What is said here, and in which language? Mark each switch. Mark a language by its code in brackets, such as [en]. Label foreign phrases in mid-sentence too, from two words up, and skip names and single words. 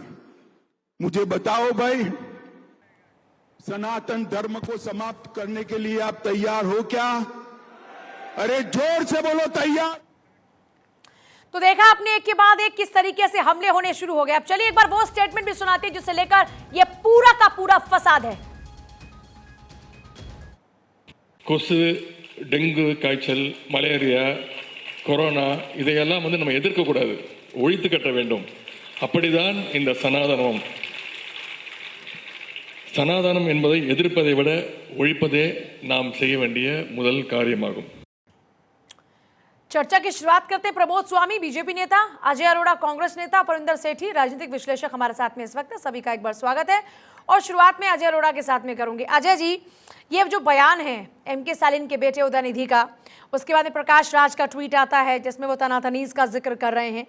[hi] मुझे बताओ भाई, सनातन धर्म को समाप्त करने के लिए आप तैयार हो क्या? अरे जोर से बोलो, तैयार। तो देखा आपने एक के बाद एक किस तरीके से हमले होने शुरू हो गए। अब चलिए एक बार वो स्टेटमेंट भी सुनाते हैं जिसे लेकर ये पूरा का पूरा फसाद है। [ta] கொசு, டெங்கு காய்ச்சல், மலேரியா, கொரோனா இதையெல்லாம் நம்ம எதிர்க்க கூடாது, ஒழித்து கட்ட வேண்டும். அப்படிதான் இந்த சனாதனம். சனாதனம் என்பதை எதிர்ப்பதை விட ஒழிப்பதே நாம் செய்ய வேண்டிய முதல் காரியமாகும். [hi] चर्चा की शुरुआत करते प्रमोद स्वामी, बीजेपी नेता, अजय अरोड़ा कांग्रेस नेता, परिंदर सेठी राजनीतिक विश्लेषक हमारे साथ में इस वक्त है। सभी का एक बार स्वागत है और शुरुआत में अजय अरोड़ा के साथ में करूंगी। अजय जी, ये जो बयान है एमके स्टालिन के बेटे उदयनिधि का, उसके बाद में प्रकाश राज का ट्वीट आता है जिसमें वो तनातनीज का जिक्र कर रहे हैं।